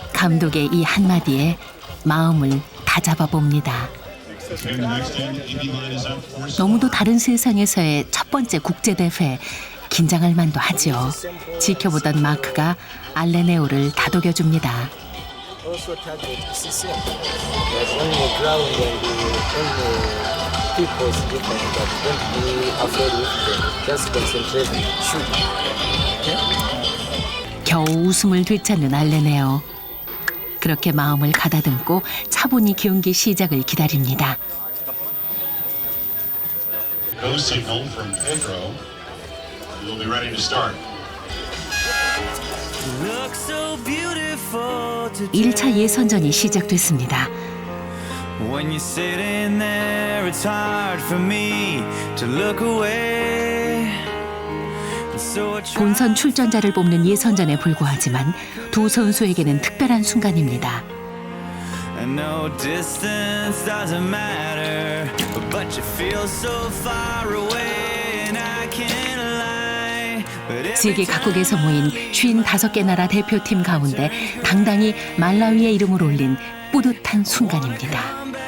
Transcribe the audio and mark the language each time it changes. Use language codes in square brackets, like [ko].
[ko] 감독의 이 한마디에 마음을 다잡아 봅니다. 너무도 다른 세상에서의 첫 번째 국제대회. 긴장할 만도 하죠. 지켜보던 마크가 알레네오를 다독여줍니다. [en] Also target is the same. But on the ground and on the people is different, but don't be afraid with them. Just concentrate, shoot. Okay? [ko] 겨우 웃음을 되찾는 알레네오. 그렇게 마음을 가다듬고 차분히 경기 시작을 기다립니다. [en] Go signal from Pedro. We'll be ready to start. [ko] 1차 예선전이 시작됐습니다. [en] When you're sitting there, it's hard for me to look away. [ko] 본선 출전자를 뽑는 예선전에 불과하지만 두 선수에게는 특별한 순간입니다. [en] No distance doesn't matter, but you feel so far away, and I can't lie. [ko] 세계 각국에서 모인 55개 나라 대표팀 가운데 당당히 말라위의 이름을 올린 뿌듯한 순간입니다.